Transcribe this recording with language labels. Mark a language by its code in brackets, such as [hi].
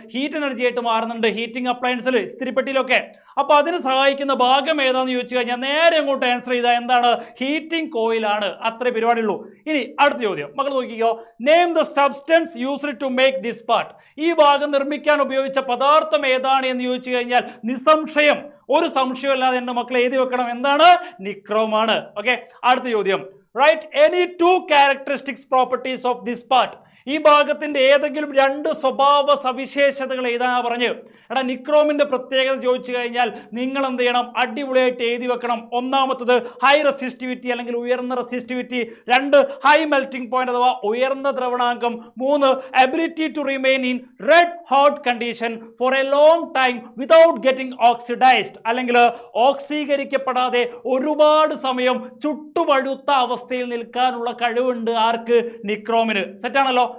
[ml] Heat energy ആയിട്ട് മാറുന്നുണ്ട്, heating അപ്ലയൻസിൽ, ഇസ്തിരിപ്പെട്ടിയിലൊക്കെ. അപ്പോൾ അതിന് സഹായിക്കുന്ന ഭാഗം ഏതാണെന്ന് ചോദിച്ചു കഴിഞ്ഞാൽ നേരെ അങ്ങോട്ട് ആൻസർ ചെയ്താൽ എന്താണ്? ഹീറ്റിംഗ് കോയിലാണ്. അത്രേ പരിപാടിയുള്ളൂ. ഇനി അടുത്ത ചോദ്യം മക്കൾ നോക്കിക്കോ. [en] Name the substance used to make this part. [ml] ഈ ഭാഗം നിർമ്മിക്കാൻ ഉപയോഗിച്ച പദാർത്ഥം ഏതാണ് എന്ന് ചോദിച്ചു കഴിഞ്ഞാൽ നിസ്സംശയം, ഒരു സംശയമല്ലാതെ എൻ്റെ മക്കൾ എഴുതി വെക്കണം, എന്താണ്? നിക്രോമാണ്. ഓക്കെ, അടുത്ത ചോദ്യം. [en] Write any two characteristics properties of this part. [ml] ഈ ഭാഗത്തിന്റെ ഏതെങ്കിലും രണ്ട് സ്വഭാവ സവിശേഷതകൾ എഴുതാനാ പറഞ്ഞു. എടാ, നിക്രോമിന്റെ പ്രത്യേകത ചോദിച്ചു കഴിഞ്ഞാൽ നിങ്ങൾ എന്ത് ചെയ്യണം? അടിപൊളിയായിട്ട് എഴുതി വെക്കണം. ഒന്നാമത്തത് ഹൈ റെസിസ്റ്റിവിറ്റി അല്ലെങ്കിൽ ഉയർന്ന റെസിസ്റ്റിവിറ്റി, രണ്ട് ഹൈ മെൽറ്റിംഗ് പോയിന്റ് അഥവാ ഉയർന്ന ദ്രവണാങ്കം, മൂന്ന് [en] ability to remain in red hot condition for a long time without getting oxidised, [ml] അല്ലെങ്കിൽ ഓക്സീകരിക്കപ്പെടാതെ ഒരുപാട് സമയം ചുട്ടുപഴുത്ത അവസ്ഥയിൽ നിൽക്കാനുള്ള കഴിവുണ്ട് ആർക്ക്? നിക്രോമിന്. സെറ്റാണല്ലോ.